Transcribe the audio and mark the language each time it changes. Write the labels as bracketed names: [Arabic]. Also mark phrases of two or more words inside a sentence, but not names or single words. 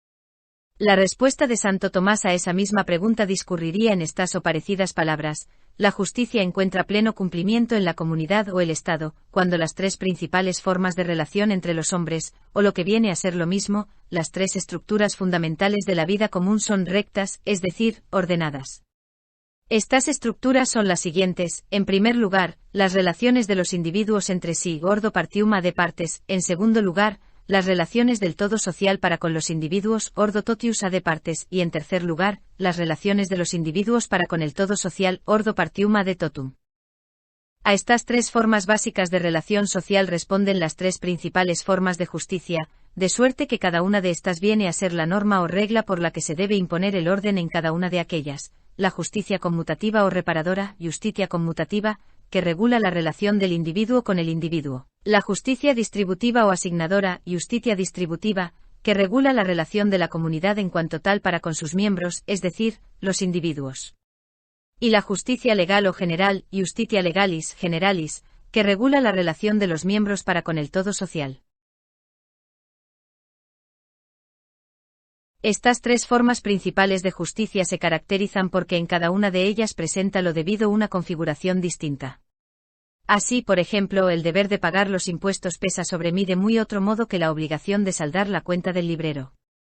[Spanish] La respuesta de Santo Tomás a esa misma pregunta discurriría en estas o parecidas palabras: la justicia encuentra pleno cumplimiento en la comunidad o el Estado, cuando las 3 principales formas de relación entre los hombres, o lo que viene a ser lo mismo, las 3 estructuras fundamentales de la vida común son rectas, es decir, ordenadas. Estas estructuras son las siguientes: en primer lugar, las relaciones de los individuos entre sí, [Latin] ordo partium de partes; [Spanish] en segundo lugar, las relaciones del todo social para con los individuos, [Latin] ordo totius de partes; [Spanish] y en tercer lugar, las relaciones de los individuos para con el todo social, [Latin] ordo partium de totum. [Spanish] A estas 3 formas básicas de relación social responden las 3 principales formas de justicia, de suerte que cada una de estas viene a ser la norma o regla por la que se debe imponer el orden en cada una de aquellas: la justicia conmutativa o reparadora, [Latin] justitia conmutativa, [Spanish] que regula la relación del individuo con el individuo; la justicia distributiva o asignadora, [Latin] justitia distributiva, [Spanish] que regula la relación de la comunidad en cuanto tal para con sus miembros, es decir, los individuos; y la justicia legal o general, [Latin] justitia legalis generalis, [Spanish] que regula la relación de los miembros para con el todo social. Estas 3 formas principales de justicia se caracterizan porque en cada una de ellas presenta lo debido una configuración distinta. Así, por ejemplo, el deber de pagar los impuestos pesa sobre mí de muy otro modo que la obligación de saldar la cuenta del librero.